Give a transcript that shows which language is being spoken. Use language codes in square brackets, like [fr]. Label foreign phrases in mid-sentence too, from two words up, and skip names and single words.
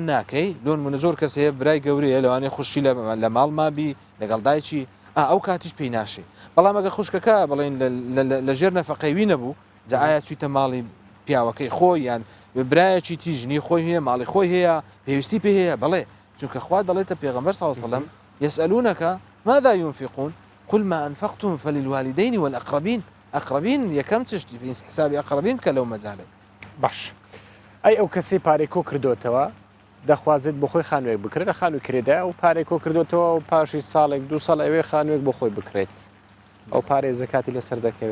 [ckb] ناکەی لۆن منە زۆر کەس هەیە برای گەورەیە لەوانەیە خوشی لە ماڵ مابی لەگەڵ دایکی ئەو کاتیش پێی ناشێ بەڵام ئەگە خوشکەکە بڵێن لە ژێر نەفەقەیوی نەبوو جا ئایا چویتە ماڵی پیاوەکەی خۆی یان برایەکی تیژنی خۆی هەیە ماڵی خۆی هەیە پێویستی پێ هەیە بڵێ چونکە خوا دەڵێتە پێغەمبەر [ar] صلی الله علیه وسلم يسألونك ماذا ينفقون قل ما أنفقتم فللوالدين والأقربين أقربين [ckb] یەکەم چشتی حسابی ئەقربین کە لەو مەجالێ باش ئەی ئەو کەسی پارێک کۆ کردوتەوە دەخوازێت بۆ خۆی خانوێک بکرێت لە خانووی کرێدا و پارێک کۆ کردوتەوە و پاشی ساڵێک دو ساڵ ئەوێ خانوێک بۆ خۆی بکرێت ئەو پارێ زەکاتی لەسەر دەکەوێت